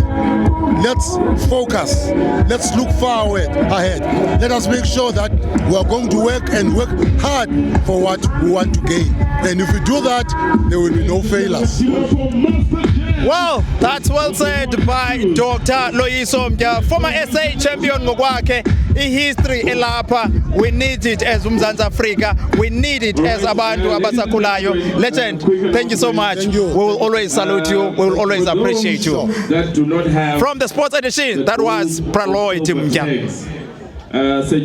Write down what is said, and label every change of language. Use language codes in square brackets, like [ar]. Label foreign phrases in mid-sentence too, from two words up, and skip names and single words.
[en] Let's focus. Let's look far ahead. Let us make sure that we are going to work and work hard for what we want to gain. And if we do that, there will be no failures. Well, that's well said by Dr. Loyiso Mtya, former SA champion [zu] ngokwakhe. I-history elapha, [en] we need it as uMzansi Afrika, we need it as [zu] abantu abasakhulayo. [en] Legend, thank you so much. Thank you. We will always salute you, we will always appreciate you. That do not have From the Sports Edition, that was Praloy Mtya.